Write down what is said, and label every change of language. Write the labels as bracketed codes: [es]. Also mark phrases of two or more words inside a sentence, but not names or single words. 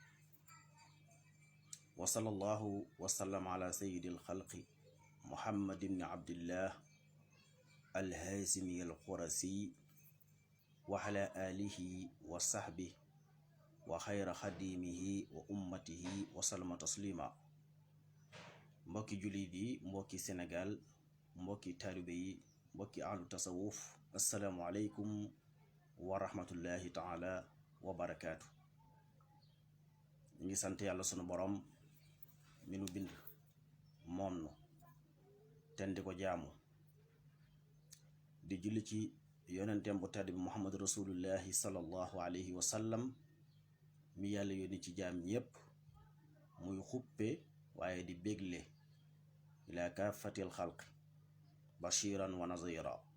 [ar] وصلى الله وسلم على سيد الخلق محمد بن عبد الله الهاشمي القرسي وعلى آله وصحبه وخير خديمه وأمته وسلم تسليما [wo] mbokki jullit yi mbokki Sénégal mbokki taalibe yi mbokki ahlu tasawuf [ar] السلام عليكم ورحمة الله تعالى وبركاته. [wo] ñu ngi sant yàlla sunu borom mi nu bind moom nu ten di ko jaamu di julli ci yonenteem bu tedd bi [ar] محمد رسول الله صلى الله عليه وسلم [wo] mi yàlla yónni ci jaam ñépp muy xuppe waaye di bégle [ar] إلى كافة الخلق بشيرا ونذيرا